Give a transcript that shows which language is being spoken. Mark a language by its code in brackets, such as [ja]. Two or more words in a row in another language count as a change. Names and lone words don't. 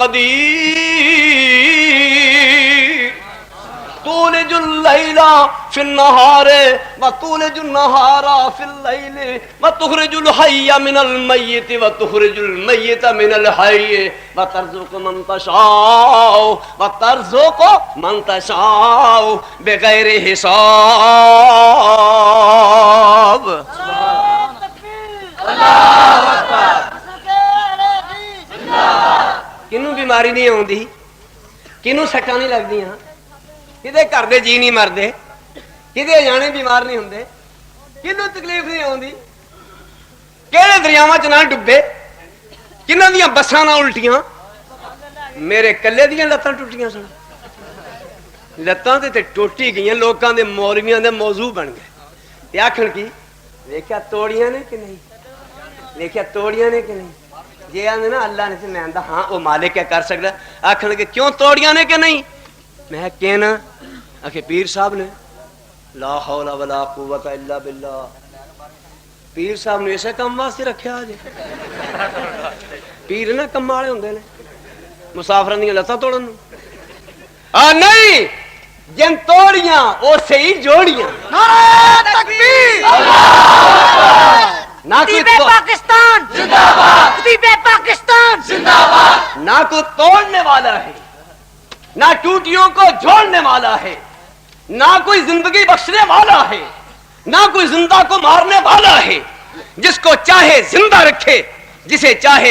[ar] قدير تولج الليل في النهار وتولج النهار في الليل وتخرج الحي من الميت وتخرج الميت من الحي وترزق من تشاء بغير حساب الله أكبر [pa] کہنوں بیماری نہیں آؤندی کہنوں سٹاں نہیں لگدیاں کہدے گھر دے جی نہیں مردے کہدے جانے بیمار نہیں ہندے کہنوں تکلیف نہیں آؤندی کہڑے دریاواں چ نہ ڈبے کنہاں دیاں بساں نہ الٹیاں میرے کلے دیاں لتاں ٹٹیاں سن لتاں تے ٹٹی گئیاں لوکاں دے مولویاں دے موضوع بن گئے تے آکھن کی ویکھیا توڑیاں نے کہ نہیں ویکھیا توڑیاں نے کہ نہیں جے آندے نا اللہ نے تے میں آندا ہاں او مالک کیا کر سکدا آکھن کے کیوں توڑیاں نے کہ نہیں میں کہنا آکھے پیر صاحب نے [ar] لا حول ولا قوة إلا بالله [pa] پیر صاحب نے اسے کام واسطے رکھیا جی پیر نا کم والے ہوندے نے مسافراں دی لتاں توڑن نہیں جن توڑیاں او صحیح جوڑیاں [ur] نعرہ تکبیر نہ کوئی پاکستان زندہ باد خطیب پاکستان زندہ باد نہ کوئی توڑنے والا ہے نہ ٹوٹیوں کو جوڑنے والا ہے نہ کوئی زندگی بخشنے والا ہے نہ کوئی زندہ کو مارنے والا ہے جس کو چاہے زندہ رکھے جسے چاہے